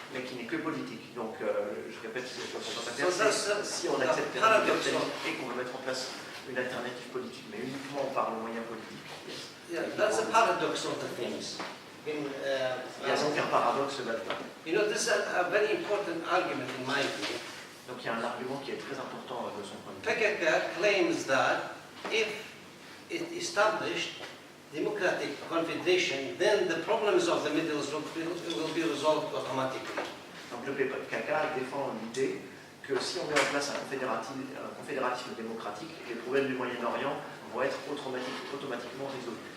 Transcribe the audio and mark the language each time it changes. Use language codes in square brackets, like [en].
[fr] mais qui n'est que politique, donc je répète ce que si on [en] the [fr] accepte le [en] paradox [fr] capitalisme et qu'on veut mettre en place une alternative politique, mais uniquement par le moyen politique. [en] Yeah, that's the paradox of the things. [fr] Il y a donc un paradoxe là-dedans. [en] You know, this is a very important argument in my view. [fr] Donc il y a un argument qui est très important de son point de vue. [en] PKK claims that if it established democratic confederation, then the problems of the Middle East will be resolved automatically. [fr] Donc le PKK défend l'idée que si on met en place un confédératisme démocratique, les problèmes du Moyen-Orient vont être automatiquement résolus.